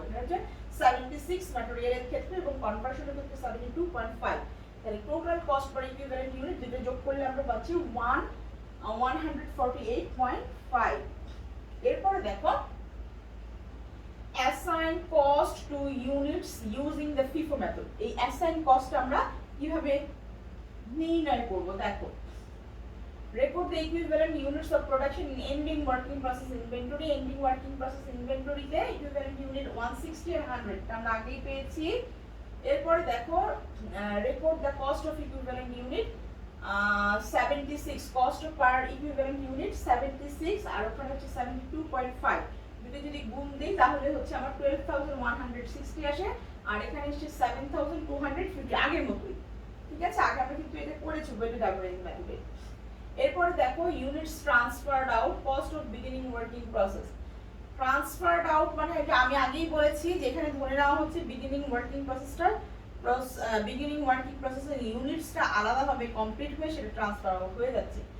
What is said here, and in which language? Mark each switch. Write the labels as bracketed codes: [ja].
[bn] এটা হচ্ছে 76 ম্যাটেরিয়ালের ক্ষেত্রে এবং কনভার্সনের ক্ষেত্রে 72.5। তাহলে total cost per equivalent unit যেটা যোগ করলে আমরা পাচ্ছি 148.5। এরপরে দেখো [en] Assign cost to units using the FIFO method. [bn] এই অ্যাসাইন কস্ট আমরা কিভাবে নির্ণয় করব, দেখো [en] record the equivalent units of production in ending working process inventory. [bn] ending working process inventory তে equivalent unit 160 আর 100 আমরা আগেই পেয়েছি। এরপরে দেখো [en] record the cost of equivalent unit 76, cost per equivalent unit 76 [bn] আর ওখানে হচ্ছে [en] 72.5। [bn] দুটো যদি গুণ দেই তাহলে হচ্ছে আমার 12160 আসে, আর এখানে হচ্ছে 7250 আগের মতোই, ঠিক আছে। আগে আমরা কিন্তু এটা করেছি ওয়েটেড অ্যাভারেজ মেথডে। এরপরে দেখো units transferred out, cost of beginning working process. Transferred out মানে এটা আমি আগেই বলেছি যেখানে ধরে নেওয়া হচ্ছে বিগিনিং ওয়ার্কিং প্রসেসটা, বিগিনিং ওয়ার্কিং প্রসেসের ইউনিটসটা আলাদাভাবে কমপ্লিট হয়ে সেটা ট্রান্সফার আউট হয়ে যাচ্ছে।